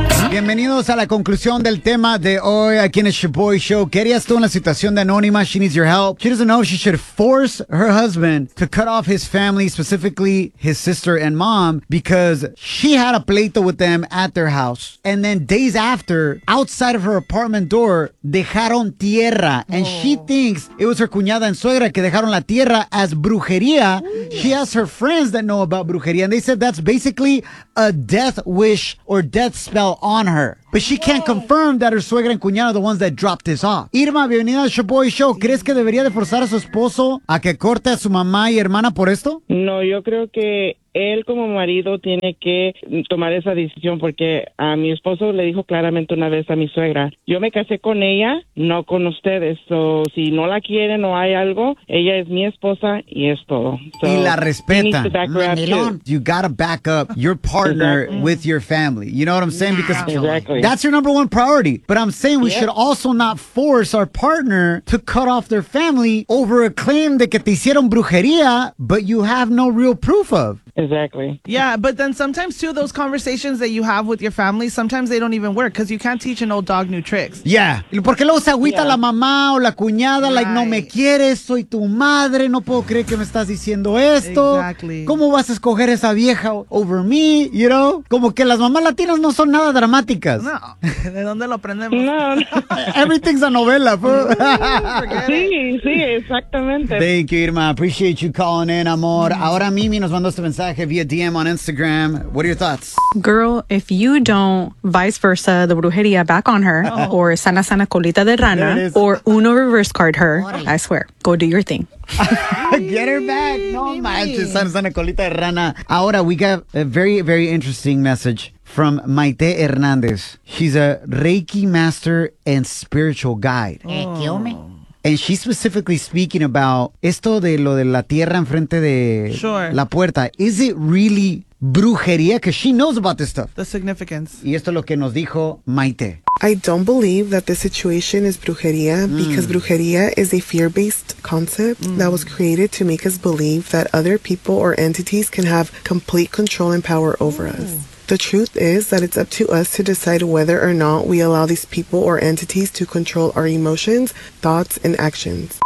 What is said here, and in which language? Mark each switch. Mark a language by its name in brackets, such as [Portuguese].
[Spanish] bienvenidos a la conclusión del tema de hoy aquí en el Shaboy Show. ¿Qué harías tú en la situación de Anónima? [English] She needs your help. She doesn't know if she should force her husband to cut off his family, specifically his sister and mom, because she had a pleito with them at their house. And then days after, outside of her apartment door, [Spanish] dejaron tierra. [English] And she thinks it was her cuñada and suegra [Spanish] que dejaron la tierra [English] as brujería. She has her friends that know about brujería, and they said that's basically a death wish or death spell on her. But she can't confirm that her suegra and cuñada are the ones that dropped this off. [Spanish] Irma, bienvenida al Shaboy Show. ¿Crees que debería de forzar a su esposo a que corte a su mamá y hermana por esto? No, yo creo que él como marido tiene que tomar esa decisión, porque a mi esposo le dijo claramente una vez a mi suegra, yo me casé con ella, no con ustedes. So, si no la quieren o hay algo, ella es mi esposa y es todo. [English] So, [Spanish] y la respeta. [English] You gotta back up your partner with your family. You know what I'm saying? Because that's your number one priority. But I'm saying we should also not force our partner to cut off their family over a claim [Spanish] de que te hicieron brujería, [English] but you have no real proof of. Exactly. Yeah, but then sometimes too, those conversations that you have with your family, sometimes they don't even work because you can't teach an old dog new tricks. Yeah. [Spanish] Porque luego se agüita la mamá o la cuñada, like, no me quieres, soy tu madre, no puedo creer que me estás diciendo esto. [English] Exactly. [Spanish] ¿Cómo vas a escoger esa vieja [English] over me, you know? [Spanish] Como que las mamás latinas no son nada dramáticas. No. ¿De dónde lo aprendemos? No. [English] Everything's a novela. [Spanish] Sí, exactamente. [English] Thank you, Irma. Appreciate you calling in, amor. [Spanish] Ahora Mimi nos mandó este mensaje via [English] DM on Instagram. What are your thoughts? Girl, if you don't vice versa the brujería back on her, or [Spanish] sana sana colita de rana, [English] or uno reverse card her, I swear, go do your thing. Get her back. [Spanish] No manches, sana sana colita de rana. [English] Ahora, we got a very, very interesting message from Maite Hernandez. She's a Reiki master and spiritual guide. And she's specifically speaking about [Spanish] esto de lo de la tierra enfrente de la puerta. [English] Is it really brujería? Because she knows about this stuff. The significance. [Spanish] Y esto es lo que nos dijo Maite. [English] I don't believe that this situation is brujería because brujería is a fear-based concept that was created to make us believe that other people or entities can have complete control and power over us. The truth is that it's up to us to decide whether or not we allow these people or entities to control our emotions, thoughts, and actions.